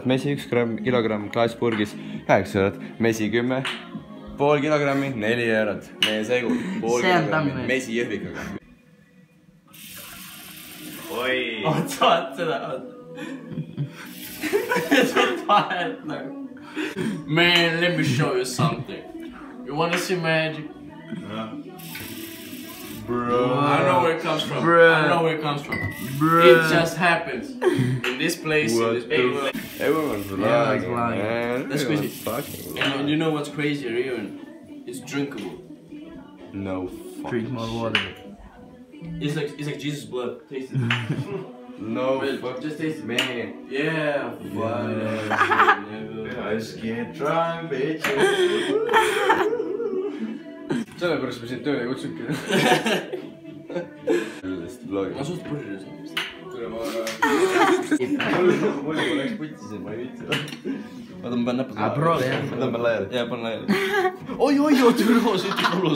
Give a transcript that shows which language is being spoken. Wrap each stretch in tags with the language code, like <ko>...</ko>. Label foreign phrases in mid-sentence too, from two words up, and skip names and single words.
<et>Mesi 1 kilogramm klaaspurgis 8 eurot. Mesi 10. Pool kilogrammi 4 eurot. Meie segu. Pool kilogrammi. Mesi jõhvikaga. Oi. Saad seda. Saad vahelt nagu.</et> <en>Man, let me show you something. You wanna see magic? Bro. I know where it comes from. It just happens. In this place. Everyone's vlogging, man. That's crazy. And you know what's crazier even? It's drinkable. No. Drink more water. It's like Jesus' blood. Taste it. No. Just taste it. Man. Yeah. Let's get drunk, bitches.</en> <et>Sellepärast ma sind tööle ei kutsungi. Ma suht purjus. Mul oleks putsi, ma ei viitsi. Oota, ma panen näpud. Proovi jah. Ma tõmban laiali. Jaa, panen laiali. Oi, türo, see ütleb olus.</et>